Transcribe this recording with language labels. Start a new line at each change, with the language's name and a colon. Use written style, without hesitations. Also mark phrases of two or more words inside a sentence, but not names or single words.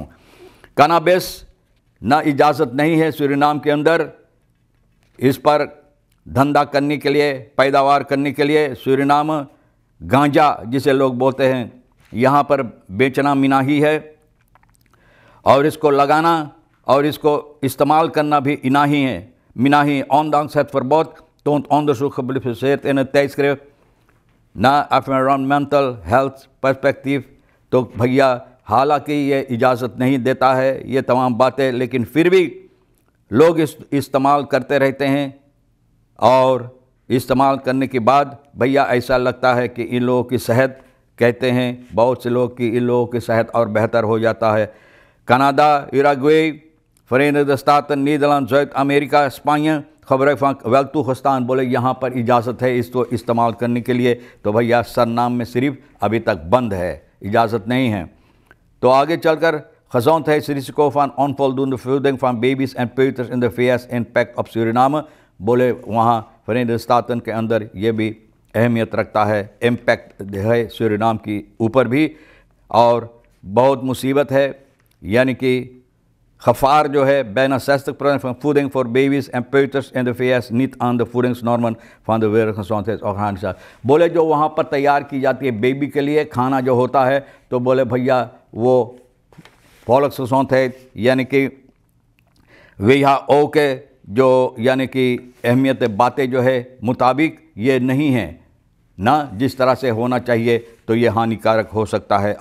Caribbean Hindustani: कनाबिस ना इजाज़त नहीं है सूरीनाम के अंदर, इस पर धंधा करने के लिए, पैदावार करने के लिए सूरीनाम गांजा जिसे लोग बोलते हैं यहाँ पर बेचना मिनाही है, और इसको लगाना और इसको इस्तेमाल करना भी इनाही है मिनाही।
Dutch: ondanks het verbod toont onderzoek gepubliceerd in het tijdschrift ना environmental health perspective।
Caribbean Hindustani: तो भैया हालांकि ये इजाज़त नहीं देता है ये तमाम बातें, लेकिन फिर भी लोग इस्तेमाल करते रहते हैं, और इस्तेमाल करने के बाद भैया ऐसा लगता है कि इन लोगों की सेहत, कहते हैं बहुत से लोग कि इन लोगों की सेहत और बेहतर हो जाता है। कनाडा, उरुग्वे, Verenigde Staten, नीदरलैंड, zuid-अमेरिका, स्पेन खबरें वेल तुगस्तान, बोले यहाँ पर इजाज़त है इसको इस्तेमाल करने के लिए। तो भैया सरनाम में सिर्फ अभी तक बंद है, इजाज़त नहीं है। तो आगे चलकर
Dutch: gezondheid है risico van onvoldoende voeding van baby's en peuters in de VS impact op Suriname।
Caribbean Hindustani: बोले वहाँ वेरेनिगड स्टाटन के अंदर ये भी अहमियत रखता है, इम्पैक्ट है सूरीनाम की ऊपर भी, और बहुत मुसीबत है। यानी कि
Dutch: Gevaar
Caribbean Hindustani: जो है
Dutch: bijna 60% van voeding voor baby's en peuters in de VS niet aan de voedingsnormen van de Wereldgezondheidsorganisatie।
Caribbean Hindustani: बोले जो वहाँ पर तैयार की जाती है बेबी के लिए खाना जो होता है, तो बोले भैया वो Volksgezondheid यानी कि WHO के जो यानी कि अहमियत बातें जो है मुताबिक ये नहीं है ना, जिस तरह से होना चाहिए, तो ये हानिकारक हो सकता है।